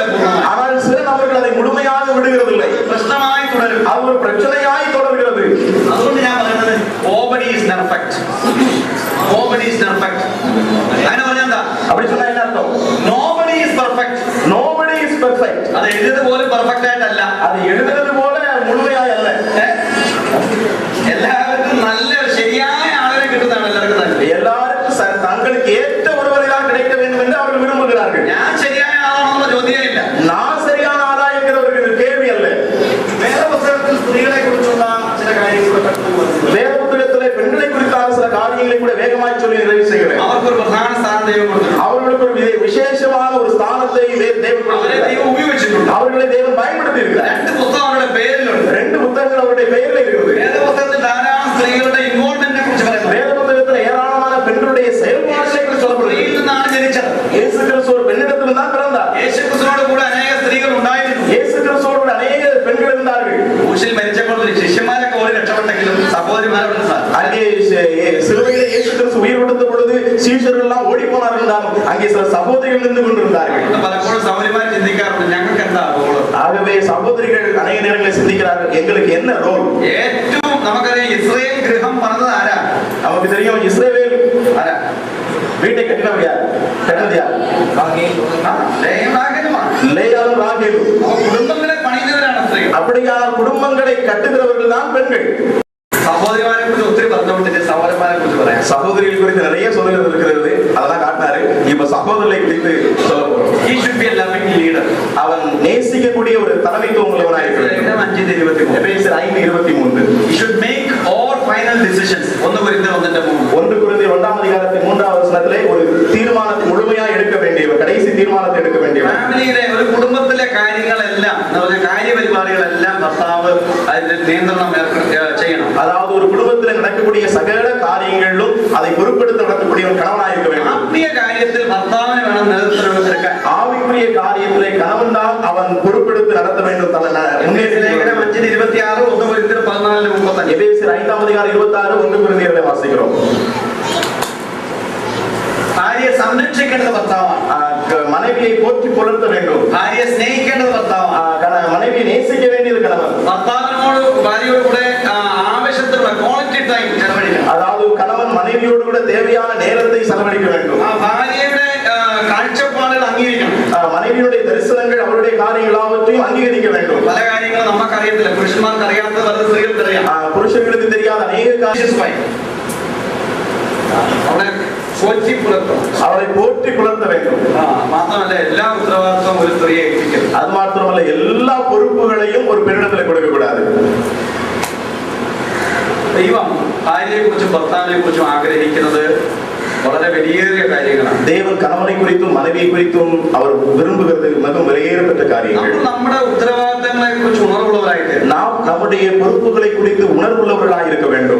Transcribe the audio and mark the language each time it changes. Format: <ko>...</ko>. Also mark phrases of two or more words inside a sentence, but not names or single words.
<ta>ஆனால் சில நபர்கள் அதை முழுமையாக விடுகிறதில்லை.</ta> <ml>പ്രശ്നമായി തുടരും.</ml> <ta>அது ஒரு பிரச்சனையாய் தொடர்கிறது.</ta> <ml>അതുകൊണ്ട് ഞാൻ പറയുന്നത്</ml> <en>nobody is perfect. Nobody is perfect.</en> <ml>അങ്ങനെ പറഞ്ഞാൽ എന്താ?</ml> <ta>அப்படி சொன்னா என்ன அர்த்தம்?</ta> <en>Nobody is perfect. Nobody is perfect.</en> <ml>അത് എഴുതിയത് പോലും പെർഫെക്റ്റ് ആയിട്ടല്ല.</ml> <ta>அது எழுதுறது போல முழுமையாய் அல்ல.</ta> <ml>എല്ലാവർക്കും നല്ല ശരിയായ ആളുകളെ കിട്ടുന്നതാണ് എല്ലാവർക്കും നല്ലത്.</ml> <ta>எல்லாருக்கும் தங்களுக்கு ஏற்ற ஒருவரை தான் கிடைக்க வேண்டும் என்று அவர்கள் விரும்புகிறார்கள்.</ta> <ml>ഞാൻ ശരിയായ ആളാണെന്നുള്ള ചോദ്യം ഇല്ല.</ml> <ta>நான் சரியான ஆளா என்கிற ஒரு கேள்வி அல்ல.</ta> <ml>വേറെ പുസ്തകത്തിൽ സ്ത്രീകളെ കുറിച്ചുള്ള ചില കാര്യങ്ങൾ</ml> <ta>வேத புத்தகத்திலே பெண்களை குறித்தான சில காரியங்களை கூட வேகமாய் சொல்லி நிறைவு செய்கிறேன்.</ta> <ml>അവർക്കൊരു പ്രധാന സ്ഥാനം ദൈവം കൊടുത്തിട്ടുണ്ട്.</ml> <ta>அவர்களுக்கு ஒரு விசேஷமான ஒரு ஸ்தானத்தை தேவன்</ta> <ml>അവരെ ദൈവം ഉപയോഗിച്ചിട്ടുണ്ട്.</ml> <ta>அவர்களை தேவன் பயன்படுத்தி இருக்கிறார்.</ta> <ml>2 പുസ്തകം അവരുടെ പേരിലുണ്ട്.</ml> <ta>2 புத்தகங்கள் அவருடைய பெயரில் இருக்கிறது.</ta> <ml>വേദ പുസ്തകത്തിൽ ധാരാളം സ്ത്രീകളുടെ ഇൻവോൾവ്മെന്റിനെ കുറിച്ച് പറയുന്നു.</ml> <ta>வேத புத்தகத்தில் ஏராளமான பெண்களுடைய செயல்பாடுகளை குறித்து சொல்லப்படுகிறது.</ta> <ml>സ്ത്രീയിൽ നിന്നാണ് ജനിച്ചത്.</ml> <ta>இயேசு கிறிஸ்து ஒரு பெண்ணிடத்தில் தான் பிறந்தார்.</ta> <ml>യേശു ക്രിസ്തുവിനോട് കൂടെ അനേക സ്ത്രീകൾ ഉണ്ടായിരുന്നു.</ml> <ta>இயேசு கிறிஸ்துவோடு அநேக பெண்கள் இருந்தார்கள்.</ta> <ml>ക്രൂശിൽ മരിച്ചപ്പോൾ ശിഷ്യന്മാരൊക്കെ ഓടി രക്ഷപ്പെട്ടെങ്കിലും സഹോദരിമാരെ</ml> <ta>அங்கே சிலுவையிலே இயேசு கிறிஸ்து உயிர் கொடுத்த பொழுது சீஷர்கள் எல்லாம் ஓடி போனார்கள் என்றாலும் அங்கே சில சகோதரிகள் நின்று கொண்டிருந்தார்கள்.</ta> <ml>പലപ്പോഴും സഹോദരിമാർ ചിന്തിക്കാറുണ്ട് ഞങ്ങൾക്ക് എന്താ റോള്.</ml> <ta>ஆகவே சகோதரிகள் அநேக நேரங்களில் சிந்திக்கிறார்கள் எங்களுக்கு என்ன ரோல்.</ta> <ml>ഏറ്റവും നമുക്കറിയാം ഇസ്രായേൽ ഗൃഹം പണിതത് ആരാ?</ml> <ta>நமக்கு தெரியும் இஸ்ரவேல்</ta> <ml>ആരാ?</ml> <ta>வீட்டை கட்டினவர் யார்? கட்டினது யார்? லேயாலும் ராகேலும்.</ta> <ml>കുടുംബങ്ങളെ പണിയുന്നവരാണ് സ്ത്രീകൾ.</ml> <ta>அப்படியான குடும்பங்களை கட்டுகிறவர்கள் தான் பெண்கள்.</ta> <ml>സഹോദരിമാരെ കുറിച്ച് ഒത്തിരി പറഞ്ഞുകൊണ്ടിട്ട് സഹോദരന്മാരെ കുറിച്ച് പറയാം.</ml> <ta>சகோதரிகள் குறித்து நிறைய சொல்லுகிறது இருக்கிறது, அதெல்லாம் காட்டினாரு. இப்ப சகோதரர்களை குறித்து சொல்ல போறோம்.</ta> <en>He should be a loving leader.</en> <ta>அவன் நேசிக்கக்கூடிய ஒரு தலைமைத்துவம் உள்ளவனாக இருக்க வேண்டும். 5:23. எபேசியர் 5:23.</ta> <en>He should make all final decisions.</en> <ml>1 കൊരിന്ത്യർ 1:3.</ml> <ta>1 கொரிந்தியர் 1ஆம் அதிகாரத்தின் 3ஆவது வசனத்திலே ஒரு தீர்மானத்தை முழுமையாக எடுக்க வேண்டியவர், கடைசி தீர்மானத்தை எடுக்க வேண்டியவர்.</ta> <ml>ഫാമിലിയിലെ ഒരു കുടുംബത്തിലെ കാര്യങ്ങളെല്ലാം നമ്മുടെ കാര്യപരിപാടികളെല്ലാം ഭർത്താവ് അതിന്റെ നിയന്ത്രണം ചെയ്യണം.</ml> <ta>அதாவது ஒரு குடும்பத்தில் நடக்கக்கூடிய சகல காரியங்களிலும் அதை பொறுப்பெடுத்து நடத்தக்கூடிய ஒரு கணவனாக இருக்க வேண்டும்.</ta> <ml>ആത്മീയ കാര്യത്തിൽ ഭർത്താവിന് വേണം നേതൃത്വം എടുക്കാൻ.</ml> <ta>ஆவிக்குரிய காரியத்திலே கணவன் தான் அவன் பொறுப்பெடுத்து நடத்த வேண்டும்.</ta> <ml>ലേഖനം 5:26, 1 കൊരിന്ത്യർ 14</ml> <ta>எபேசியர் 5:26 1 கொரிந்தியர்களை வாசிக்கிறோம்.</ta> <ml>ഭാര്യയെ സംരക്ഷിക്കേണ്ടത് ഭർത്താവാണ്.</ml> <ta>மனைவியை போற்றி புலர்த்த வேண்டும்.</ta> <ml>ഭാര്യയെ സ്നേഹിക്കേണ്ടത് ഭർത്താവാണ്.</ml> <ta>மனைவியை நேசிக்க வேண்டியது கணவன்.</ta> <ml>ഭർത്താവിനോട് ഭാര്യയോട് കൂടെ ആവശ്യത്തിലുള്ള</ml> <en>quality time</en> <ml>ചെലവഴിക്കണം.</ml> <ta>அதாவது கணவன் மனைவியோடு கூட தேவையான நேரத்தை செலவழிக்க வேண்டும்.</ta> <ml>ഭാര്യയുടെ കാഴ്ചപ്പാടുകൾ അംഗീകരിക്കണം.</ml> <ta>மனைவியுடைய தரிசனங்கள் அவருடைய காரியங்கள் எல்லாவற்றையும் அங்கீகரிக்க வேண்டும்.</ta> <ml>പല കാര്യങ്ങളും നമുക്ക് അറിയത്തില്ല, പുരുഷന്മാർക്ക് അറിയാത്തത് പല സ്ത്രീകൾക്ക് അറിയാം.</ml> <ta>புருஷர்களுக்கு தெரியாத அநேக காரியங்கள் அவரை போற்றி புலர்த்த வேண்டும்.</ta> <ml>മാത്രമല്ല എല്ലാ ഉത്തരവാദിത്വവും ഒരു സ്ത്രീയെ ഏൽപ്പിക്കരുത്.</ml> <ta>அது மாத்திரமல்ல, எல்லா பொறுப்புகளையும் ஒரு பெண்ணிடத்தில் கொடுக்க கூடாது.</ta> <ml>ദൈവം ഭാര്യയെ കുറിച്ചും ഭർത്താവിനെ കുറിച്ചും ആഗ്രഹിക്കുന്നത് വളരെ വലിയേറിയ കാര്യങ്ങളാണ്.</ml> <ta>தேவன் கணவனை குறித்தும் மனைவியை குறித்தும் அவர் விரும்புகிறது மிகவும் விலையேறப்பட்ட காரியங்கள்.</ta> <ml>നമ്മുടെ உத்தரவாദിத்தங்களை കുറിച്ച് ഉണർവുള്ളവരായിട്ട്</ml> <ta>நாம் நம்முடைய பொறுப்புகளை குறித்து உணர்வுள்ளவர்களாக இருக்க வேண்டும்.</ta>